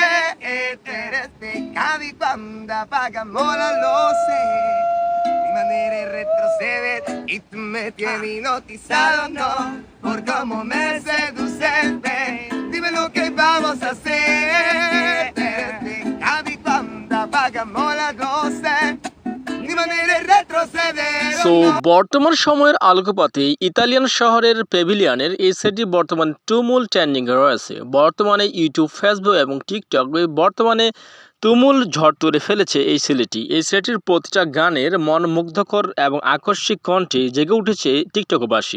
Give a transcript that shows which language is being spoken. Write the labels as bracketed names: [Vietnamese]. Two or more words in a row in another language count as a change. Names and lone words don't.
[Spanish] Eres pecado y cuando apagamos la luz, mi manera es retroceder y tú me tienes hipnotizado, no, por cómo me seduceste, dime lo que vamos a hacer. Eres pecado y cuando apagamos la luz, mi manera es retroceder. [Bangla] সো বর্তমান সময়ের আলোকপাতে ইতালিয়ান শহরের পেভিলিয়নের এই সেটটি বর্তমান তুমুল ট্রেন্ডিংয়ে রয়েছে। বর্তমানে ইউটিউব, ফেসবুক এবং টিকটক বর্তমানে তুমুল ঝড় তুলে ফেলেছে এই ছেলেটি। এই ছেলেটির প্রতিটা গানের মন মুগ্ধকর এবং আকস্মিক কণ্ঠে জেগে উঠেছে টিকটকবাসী।